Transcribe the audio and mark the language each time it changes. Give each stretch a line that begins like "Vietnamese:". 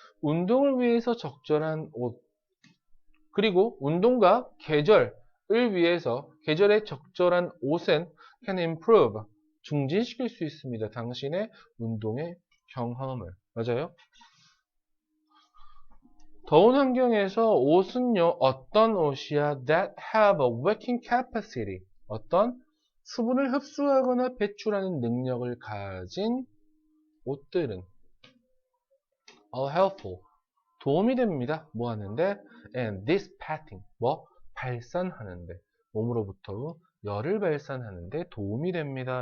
Korean: 운동을 위해서 적절한 옷. 그리고 운동과 계절을 위해서 계절에 적절한 옷은
English: can improve
Korean: 증진시킬 수 있습니다. 당신의 운동의 경험을. 맞아요? 더운 환경에서 옷은요, 어떤 옷이야?
English: That have a wicking capacity.
Korean: 어떤 수분을 흡수하거나 배출하는 능력을 가진 옷들은 helpful. 도움이 됩니다. 뭐 하는데?
English: And dissipating.
Korean: 뭐? 발산하는데. 몸으로부터 열을 발산하는데 도움이 됩니다.